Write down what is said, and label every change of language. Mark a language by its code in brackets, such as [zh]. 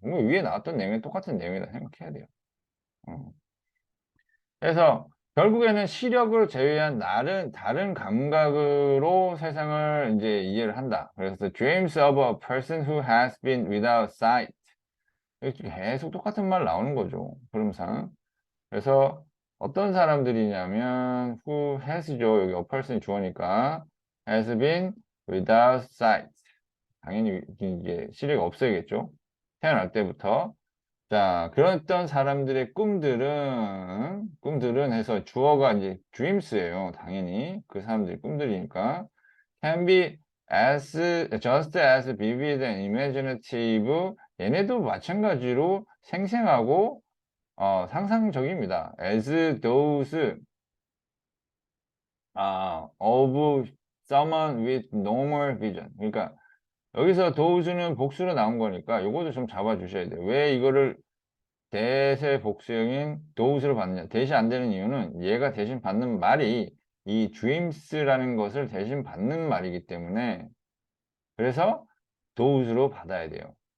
[ko] 뭐 위에 나왔던 내용이 똑같은 내용이다 생각해야 돼요. 그래서 결국에는 시력을 제외한 다른 감각으로 세상을 이제 이해를 한다. [en] 그래서 the dreams of a person who has been without sight. [ko] 계속 똑같은 말 나오는 거죠. 흐름상. 그래서 어떤 사람들이냐면 who has죠. 여기 a person이 주어니까 [en] has been without sight. [ko] 당연히 이제 시력이 없어야겠죠. 태어날 때부터. 자, 그랬던 사람들의 꿈들은 해서 주어가 이제 dreams예요. 당연히. 그 사람들이 꿈들이니까. [en] can be just as vivid and imaginative. [ko] 얘네도 마찬가지로 생생하고, 상상적입니다. [en] as those, of someone with normal vision. [ko] 그러니까, 여기서 those는 복수로 나온 거니까, 요것도 좀 잡아주셔야 돼요. 왜 이거를 대세 복수형인 those로 받느냐. 대신 안 되는 이유는 얘가 대신 받는 말이 이 dreams라는 것을 대신 받는 말이기 때문에 그래서 those로 받아야 돼요.